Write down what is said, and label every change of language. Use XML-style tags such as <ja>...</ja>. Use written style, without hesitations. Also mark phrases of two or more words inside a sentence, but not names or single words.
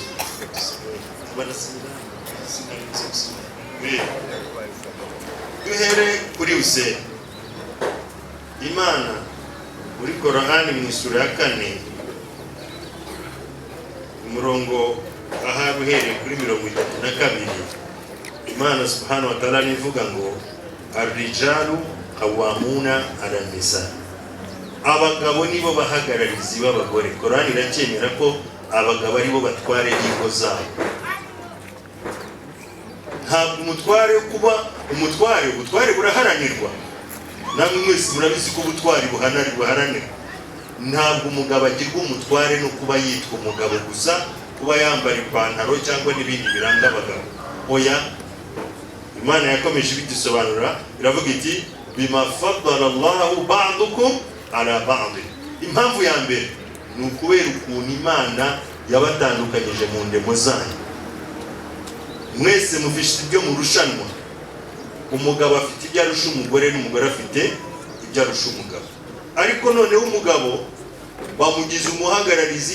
<rw>Duhere kuri Hussein. Imana muri Korani mu isura ya 4 umurongo aha uhereye kuri 32, Imana</rw> <ar>سبحانه وتعالى</ar> <rw>ivuga ngo</rw> <ar>الرجال قوامون على النساء.</ar> <rw>Abagabo nibo bahagararizi b'abagore. Korani iracyemera ko abagabo aribo batware ingo zabo. Ntabwo umutware kuba ubutware buraharanirwa. Namwe mwese murabizi ko ubutware buharanirwa. Ntabwo umugabo agirwa umutware no kuba yitwa umugabo gusa, kuba yambara ipantaro cyangwa n'ibindi biranga abagabo. Oya, Imana yakomeje bidusobanura, iravuga iti</rw> <ar>بما فضل الله بعضكم على بعض.</ar> <rw>Impamvu ya mbere ni ukubera ukuntu Imana yabatandukanyije mu ndemo zanyu. Mwese mufite ibyo murushanwa. Umugabo afite ibyo arusha umugore n'umugore afite ibyo arusha umugabo. Ariko noneho umugabo bamugize umuhagararizi.</rw>